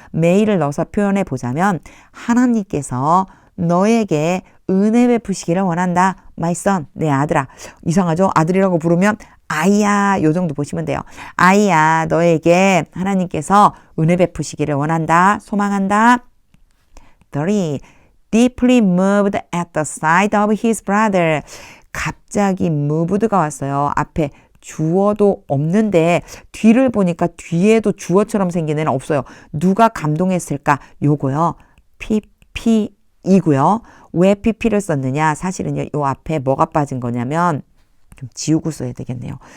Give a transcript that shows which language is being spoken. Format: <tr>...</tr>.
<ko>may를 넣어서 표현해 보자면 하나님께서 너에게 은혜 베푸시기를 원한다.</ko> <en>My son,</en> <ko>내 아들아. 이상하죠? 아들이라고 부르면 아이야, 요 정도 보시면 돼요. 아이야, 너에게 하나님께서 은혜 베푸시기를 원한다, 소망한다. 3.</ko> <en>Deeply moved at the sight of his brother.</en> <ko>갑자기 moved가 왔어요. 앞에 주어도 없는데 뒤를 보니까 뒤에도 주어처럼 생긴 애는 없어요. 누가 감동했을까? 요거요. PP이고요. 왜 PP를 썼느냐? 사실은요, 요 앞에 뭐가 빠진 거냐면 좀 지우고 써야 되겠네요.</ko>